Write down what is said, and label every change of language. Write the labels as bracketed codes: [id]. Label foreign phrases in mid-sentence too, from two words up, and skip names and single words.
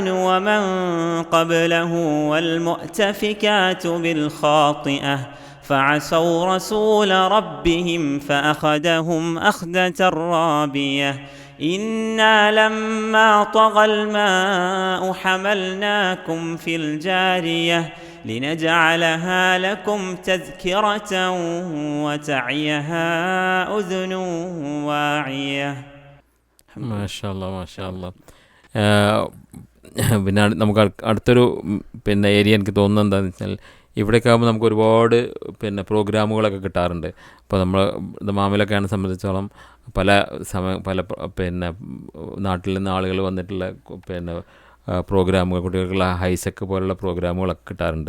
[ar] ومن قبله والمؤتفكات بالخاطئة فعصوا رسول ربهم فأخذهم أخذة رابية إنا لما طغى الماء حملناكم في الجارية لنجعلها لكم تذكرة وتعيها أذن واعية. ما شاء الله ما شاء الله. [ml] പിന്നെ നമുക്ക് അടുത്തൊരു പിന്നെ ഏരിയ എനിക്ക് തോന്നുന്നത് എന്താണെന്ന് വെച്ചാൽ ഇവിടെയൊക്കെ ആകുമ്പോൾ നമുക്ക് ഒരുപാട് പിന്നെ പ്രോഗ്രാമുകളൊക്കെ കിട്ടാറുണ്ട്. ഇപ്പോൾ നമ്മൾ ദമാമിലൊക്കെയാണ് സംബന്ധിച്ചോളം പല പിന്നെ നാട്ടിൽ നിന്ന് ആളുകൾ വന്നിട്ടുള്ള പിന്നെ പ്രോഗ്രാമുകൾ, കുട്ടികൾക്കുള്ള ഹൈസെക്ക് പോലുള്ള പ്രോഗ്രാമുകളൊക്കെ കിട്ടാറുണ്ട്.